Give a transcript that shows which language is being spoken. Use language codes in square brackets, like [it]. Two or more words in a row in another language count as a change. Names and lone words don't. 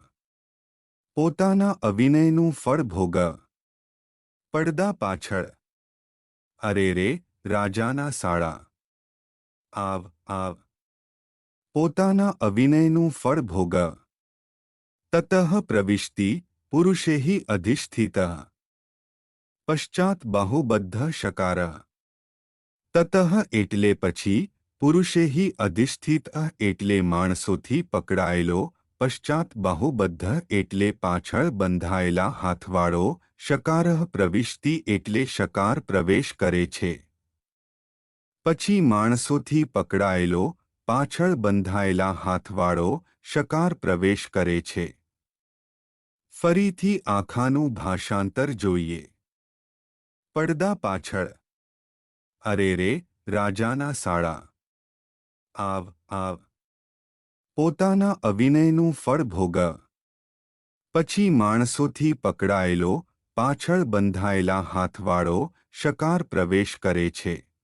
[gu] પોતાના અવિનયનું ફળ ભોગ। પડદા પાછળ। અરે રે રાજાના સાળા। આવ આવ પોતાના અવિનયનું ફળ ભોગ। [sa] તતઃ પ્રવિષ્ટિ पुरुषे हि अधिष्ठितः पश्चात बाहुबद्ध शकार ततः एटले [gu] पछी [sa] पुरुषे हि अधिष्ठित [gu] એટલે માણસોથી પકડાયેલો [sa] पश्चात बाहुबद्ध [gu] એટલે પાછળ બંધાયેલા હાથવાળો [sa] शकारः प्रविष्टि [gu] એટલે શકાર પ્રવેશ કરે છે પછી માણસોથી પકડાયેલો પાછળ બંધાયેલા હાથવાળો શકાર પ્રવેશ કરે છે। ફરીથી આખાનું ભાષાંતર જોઈએ। પડદા પાછળ અરે રે રાજાના સાળા આવ આવ પોતાના અવિનયનું ફળ ભોગ પછી માણસોથી પકડાયેલો પાછળ બંધાયેલા હાથવાળો શકાર પ્રવેશ કરે છે।